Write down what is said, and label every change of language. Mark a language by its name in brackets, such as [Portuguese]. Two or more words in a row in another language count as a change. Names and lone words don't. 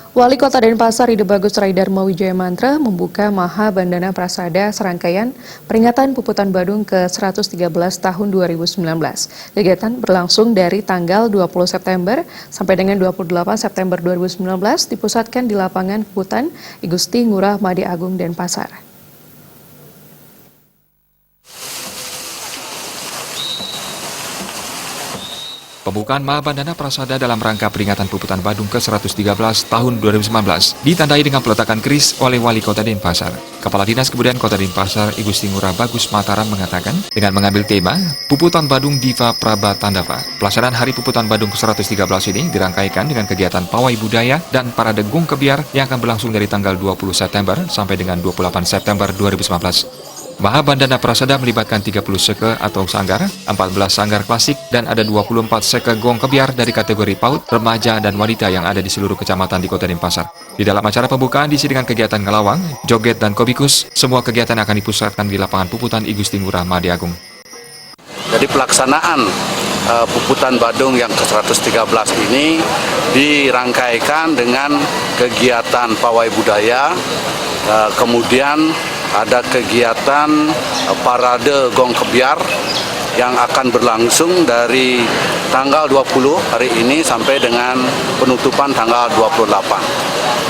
[Indonesian] Wali Kota Denpasar Ide Bagus Raidarma Wijaya Mantra membuka Maha Bandana Prasada serangkaian peringatan Puputan Badung ke-113 tahun 2019. Kegiatan berlangsung dari tanggal 20 September sampai dengan 28 September 2019 dipusatkan di lapangan Puputan I Gusti Ngurah Madya Agung Denpasar. Pembukaan Maha Bandana Prasada dalam rangka peringatan Puputan Badung ke-113 tahun 2019 ditandai dengan peletakan keris oleh Wali Kota Denpasar. Kepala Dinas Kebudayaan Kota Denpasar, I Gusti Ngurah Bagus Mataram mengatakan, dengan mengambil tema Puputan Badung Diva Prabatandava, pelaksanaan Hari Puputan Badung ke-113 ini dirangkaikan dengan kegiatan pawai budaya dan parade Gung Kebiar yang akan berlangsung dari tanggal 20 September sampai dengan 28 September 2019. Maha Bandana Prasada melibatkan 30 seke atau sanggar, 14 sanggar klasik, dan ada 24 seke gong kebiar dari kategori PAUD, remaja, dan wanita yang ada di seluruh kecamatan di Kota Denpasar. Di dalam acara pembukaan diisi dengan kegiatan ngelawang, joget, dan kobikus, semua kegiatan akan dipusatkan di lapangan Puputan I Gusti Ngurah Madya Agung. Jadi pelaksanaan Puputan Badung yang ke-113 ini dirangkaikan dengan kegiatan pawai budaya, kemudian ada kegiatan parade Gong Kebiar yang akan berlangsung dari tanggal 20 hari ini sampai dengan penutupan tanggal 28.